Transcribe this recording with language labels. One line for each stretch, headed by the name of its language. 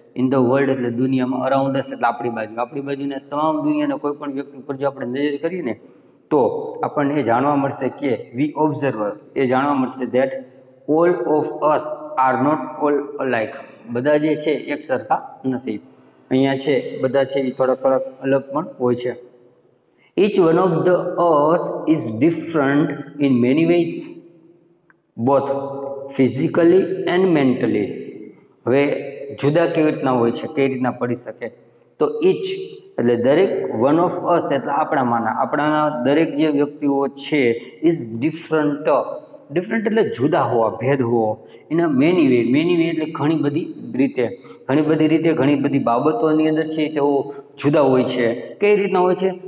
Gujarati: In the world એટલે દુનિયામાં, around અસ એટલે આપણી બાજુને તમામ દુનિયાના કોઈ પણ વ્યક્તિ ઉપર જો આપણે નજર કરીએ ને તો આપણને એ જાણવા મળશે કે વી ઓબ્ઝર્વ, એ જાણવા મળશે that all of us are not all અલાઇક, બધા જે છે એક સરખા નથી. અહીંયા છે બધા છે એ થોડાક અલગ પણ હોય છે.
English: Each one of us is different in many ways, both physically and mentally.
Gujarati: હવે જુદા કેવી રીતના હોય છે, કઈ રીતના પડી શકે? તો each એટલે દરેક, વન ઓફ અસ એટલે આપણાના દરેક જે વ્યક્તિઓ છે ઇઝ ડિફરન્ટ એટલે જુદા હોવા, ભેદ હોવો. એના મેની વે એટલે ઘણી બધી રીતે ઘણી બધી બાબતોની અંદર છે તેઓ જુદા હોય છે. કઈ રીતના હોય છે?